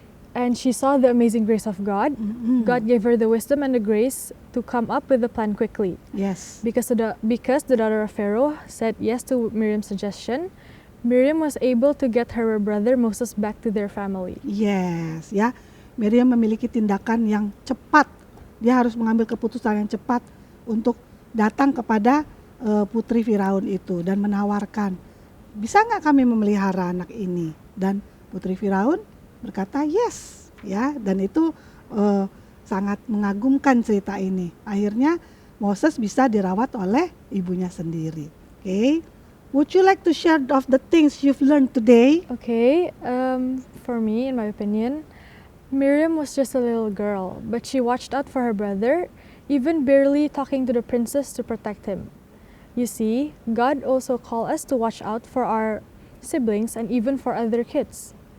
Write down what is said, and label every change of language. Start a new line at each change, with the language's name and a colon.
English: And she saw the amazing grace of God. God gave her the wisdom and the grace to come up with a plan quickly. Yes. Because the daughter of Pharaoh said yes to Miriam's suggestion, Miriam was able to get her brother Moses back to their family. Yes, ya.
Indonesian: Miriam memiliki tindakan yang cepat. Dia harus mengambil keputusan yang cepat untuk datang kepada putri Firaun itu dan menawarkan, bisa nggak kami memelihara anak ini? Dan putri Firaun berkata yes, ya. Dan itu sangat mengagumkan cerita ini. Akhirnya Moses bisa dirawat oleh ibunya sendiri.
English: Okay. Would you like to share of the things you've learned today? Okay, for me, in my opinion, Miriam was just a little girl, but she watched out for her brother, even barely talking to the princess to protect him. You see, God also calls us to watch out for our siblings and even for other kids.